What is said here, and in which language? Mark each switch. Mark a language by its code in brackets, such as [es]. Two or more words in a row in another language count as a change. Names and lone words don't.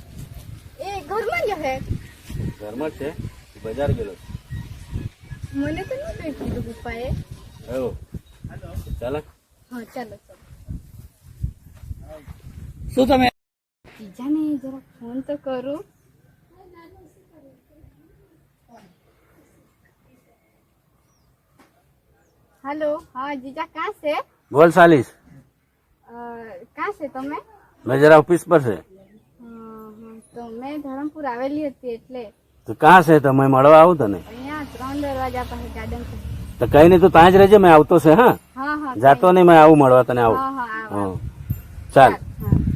[gu] એ ઘરમાં જ હે ઘરમાં જ છે? બજાર ગયેલો છે? મને તો નહીં કઈ કીધું પપ્પાએ એવું? ચાલો. હા ચાલો ચાલો શું તમે જીજાને જરા ફોન તો કરું [hi] हेलो हाँ जीजा कहाँ से बोल सालिस. कहाँ से તમે मैं जरा ऑफिस पर से. [gu] તો મેં ધરમપુર આવેલી હતી એટલે તો કાં છે? તો મેં મળવા આવું તને. અહીંયા 3 દરવાજા પાસે ગાર્ડન છે તો કઈ નહીં, તું ત્યાં જ રહેજે. મેં આવતો છે. હા, હા હા જાતો નહીં. મેં આવું મળવા તને. આવું. હા હા આવો. હા, ચાલ. હા